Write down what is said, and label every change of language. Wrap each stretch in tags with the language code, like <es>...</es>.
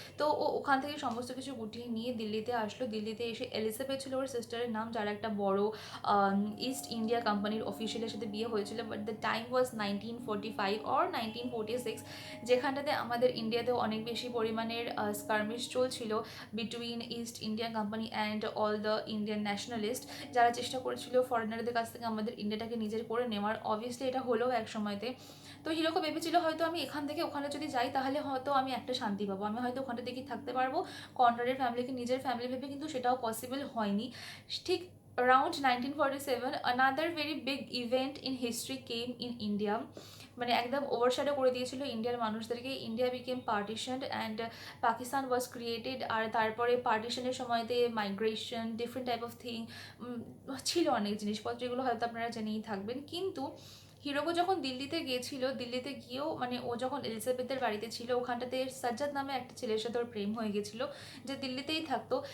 <bn>তো ও ওখান থেকে সমস্ত কিছু গুটিয়ে নিয়ে দিল্লিতে আসলো। দিল্লিতে এসে এলিজাবেথ ছিল ওর সিস্টারের নাম, যার একটা বড় ইস্ট ইন্ডিয়া কোম্পানির অফিসিয়ালের সাথে বিয়ে হয়েছিল,</bn> <en>but the time was 1945 or 1946,</en> <bn>যেখানটাতে আমাদের ইন্ডিয়াতেও অনেক বেশি পরিমাণের স্কার্মিশ চলছিল</bn> <en>between East India Company and all the Indian nationalist,</en> <bn>যারা চেষ্টা করেছিল ফরেনারদের কাছ থেকে আমাদের ইন্ডিয়াটাকে নিজের করে নেওয়ার। অবভিয়াসলি এটা হলো এক সময়তে। তো হিরোকে ভেবেছিল হয়তো আমি এখান থেকে ওখানে যদি যাই তাহলে হয়তো আমি একটা শান্তি পাবো, আমি হয়তো ওখানটা থেকে থাকতে পারবো কনরাডের ফ্যামিলিকে নিজের ফ্যামিলি ভেবে, কিন্তু সেটাও পসিবল হয়নি।</bn> <en>ঠিক around 1947 another very big event in history came in India,</en> <bn>মানে একদম ওভারশ্যাডো করে দিয়েছিল ইন্ডিয়ার মানুষদেরকে।</bn> <en>India became partitioned and Pakistan was created.</en> <bn>আর তারপরে পার্টিশনের সময়তে migration, different type of thing ছিল, অনেক জিনিসপত্র, এগুলো হয়তো আপনারা জেনেই থাকবেন। কিন্তু হিরোকো যখন দিল্লিতে গিয়েছিল, দিল্লিতে গিয়েও মানে ও যখন এলিজাবেথের বাড়িতে ছিল, ওখানটাতে সাজ্জাদ নামে একটা ছেলের সাথে ওর প্রেম হয়ে গেছিলো, যে দিল্লিতেই থাকতো।</bn>